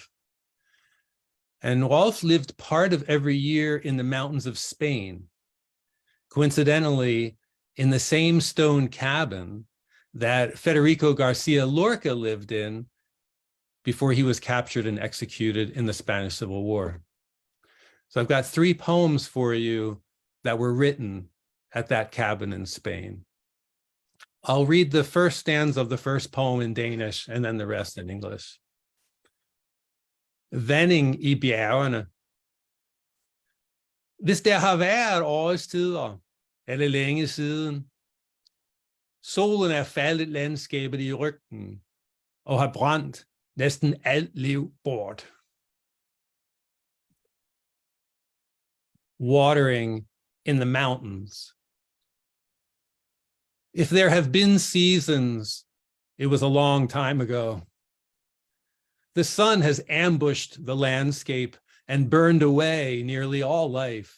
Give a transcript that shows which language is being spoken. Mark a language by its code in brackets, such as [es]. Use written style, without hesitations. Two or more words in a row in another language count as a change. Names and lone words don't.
[en] And Rolf lived part of every year in the mountains of Spain, coincidentally, in the same stone cabin that Federico Garcia Lorca lived in before he was captured and executed in the Spanish Civil War. So I've got 3 poems for you that were written at that cabin in Spain. I'll read the first stanza of the first poem in Danish and then the rest in English. [da] Vending I bjergene. Hvis der har været årstider, eller længe siden, solen er faldet landskabet i ryggen og har brændt næsten alt liv bort. [en] Watering in the mountains. If there have been seasons, it was a long time ago. The sun has ambushed the landscape and burned away nearly all life.